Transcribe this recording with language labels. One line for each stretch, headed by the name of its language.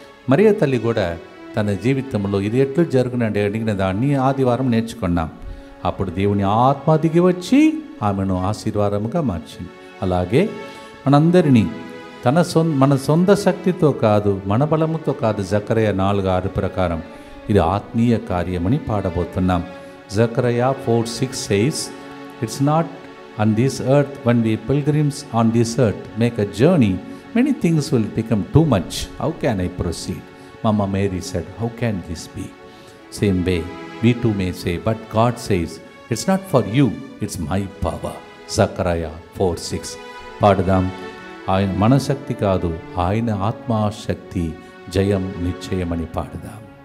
Telugu: మరియ తల్లి కూడా తన జీవితంలో ఇది ఎట్లు జరుగునండి అడిగిన దాన్ని ఆదివారం నేర్చుకున్నాం. అప్పుడు దేవుని ఆత్మ దిగి వచ్చి ఆమెను ఆశీర్వాదముగా మార్చింది. అలాగే మనందరినీ మన సొంత శక్తితో కాదు, మన బలముతో కాదు, జకరయ 4:6 ప్రకారం ఇది ఆత్మీయ కార్యమని పాడబోతున్నాం.
English: Zechariah 4:6 says, "It's not on this earth when we pilgrims on this earth make a journey, many things will become too much. How can I proceed?" Mama Mary said, "How can this be?" Same way, we too may say, but God says, "It's not for you, it's my power."
Telugu: Zechariah 4:6. పాడదాం. ఆయన మనశక్తి కాదు, ఆయన ఆత్మశక్తి, జయం నిశ్చయమని పాడదాం.